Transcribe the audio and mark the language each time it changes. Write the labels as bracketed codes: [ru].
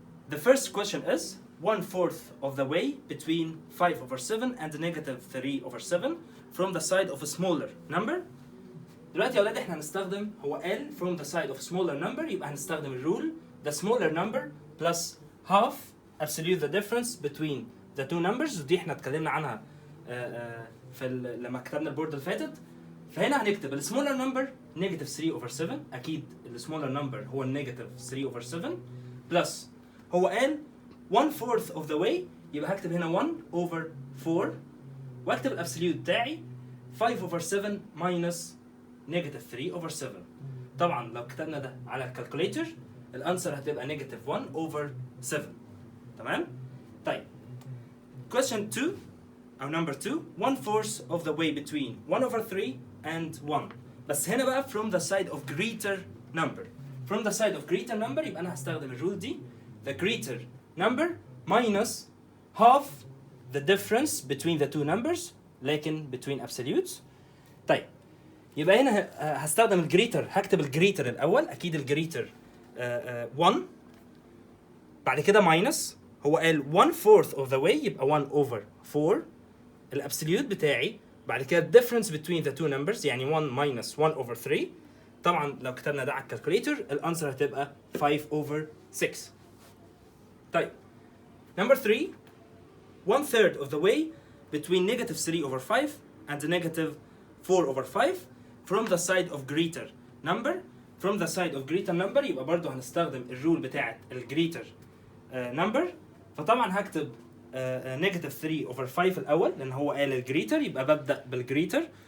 [en] The first question is 1/4 of the way between 5/7 and -3/7 from the side of a smaller number. [ar] دلوقتي يا ولاد احنا هنستخدم، هو قال [en] from the side of a smaller number، [ar] يبقى هنستخدم الرول [en] the smaller number plus half absolute the difference between the two numbers، [ar] ودي احنا اتكلمنا عنها لما كتبنا البورد اللي فاتت. فهنا هنكتب السمولر نمبر -3/7، اكيد السمولر نمبر هو -3/7 بلس هو قال [en] 1/4 of the way، [ar] يبقى هكتب هنا 1/4 واكتب الابسوليوت بتاعي 5/7 minus -3/7. طبعا لو كتبنا ده على الكالكوليتر الانسر هتبقى -1/7. تمام؟ طيب [en] question 2 أو number 2 1/4 of the way between 1/3 and 1. [ar] بس هنا بقى [en] from the side of greater number. From the side of greater number [ar] يبقى أنا هستخدم الرول دي [en] the greater number minus half the difference between the two numbers [ar] لكن [en] between absolutes. [ar] طيب يبقى هنا هستخدم الجريتر، هكتب الجريتر الأول، أكيد الجريتر 1 بعد كده minus هو قال [en] 1/4 of the way [ar] يبقى 1/4 الابسوليوت بتاعي بعد كده [en] difference between the two numbers [ar] يعني 1 minus 1/3. طبعا لو كتبنا ده على الكالكوليتر الانسر هتبقى 5/6. [en] طيب number 3 1/3 of the way between -3/5 and -4/5 from the side of greater number. From the side of greater number [ar] يبقى برضو هنستخدم الرول بتاعت الجريتر [en] number. [ar] فطبعا هكتب -3/5 الأول لأن هو قال الجريتر، يبقى ببدأ بالجريتر.